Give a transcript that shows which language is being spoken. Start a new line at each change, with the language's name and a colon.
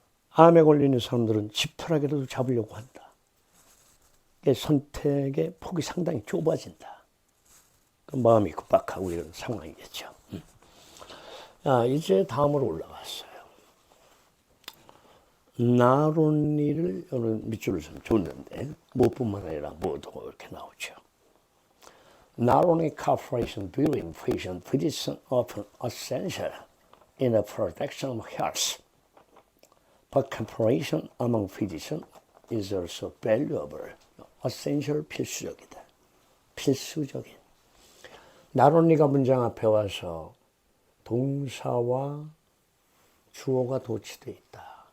Korean: 암에 걸리는 사람들은 지푸라기라도 잡으려고 한다. 선택의 폭이 상당히 좁아진다. 그 마음이 급박하고 이런 상황이겠죠. 이제 다음으로 올라갔어요. 나론리를 오늘 밑줄을 좀 줬는데 뭐뿐만 아니라 뭐도 이렇게 나오죠.
English: Not only cooperation between patient and physician often essential in the protection of health, but cooperation among physicians is also valuable.
Korean: essential 필수적이다. 필수적인. 나론리가 문장 앞에 와서 동사와 주어가 도치되어 있다.